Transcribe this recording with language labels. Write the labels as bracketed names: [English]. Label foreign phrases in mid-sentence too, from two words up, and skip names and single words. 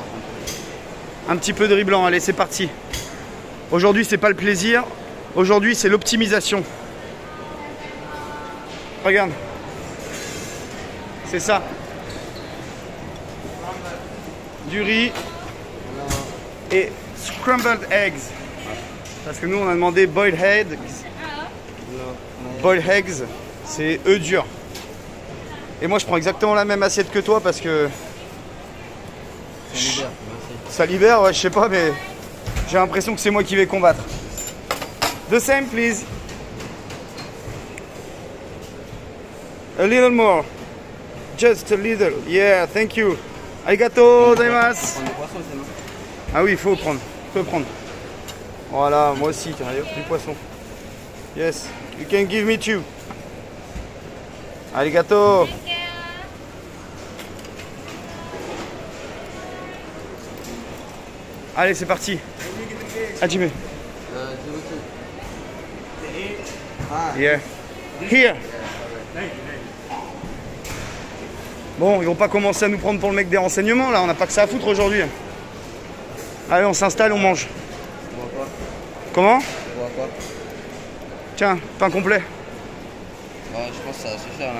[French] Un petit peu de riz blanc, allez c'est parti. Aujourd'hui c'est pas le plaisir, aujourd'hui c'est l'optimisation. Regarde. C'est ça. Du riz et [English] scrambled eggs. [French] Parce que nous on a demandé [English] boiled eggs. Boiled eggs, [French] c'est œufs durs. Et moi je prends exactement la même assiette que toi parce que ça libère, merci. ça libère, ouais, je sais pas, mais j'ai l'impression que c'est moi qui vais combattre. [English] The same, please. A little more. Just a little. Yeah, thank you. [Japanese] ありがとうございます. [French] Prendre du poisson, c'est non? Ah oui, il faut prendre. Faut prendre. Voilà, moi aussi, tiens, du poisson. [English] Yes, you can give me two. [Japanese] Arigato. [French] Allez, c'est parti. [English] Hajime. Yeah. Here. [French] Bon, ils vont pas commencer à nous prendre pour le mec des renseignements là, on n'a pas que ça à foutre aujourd'hui. Allez, on s'installe, on mange. On voit quoi? Comment? On voit quoi? Tiens, pain complet. Ouais, je pense que ça va suffire là.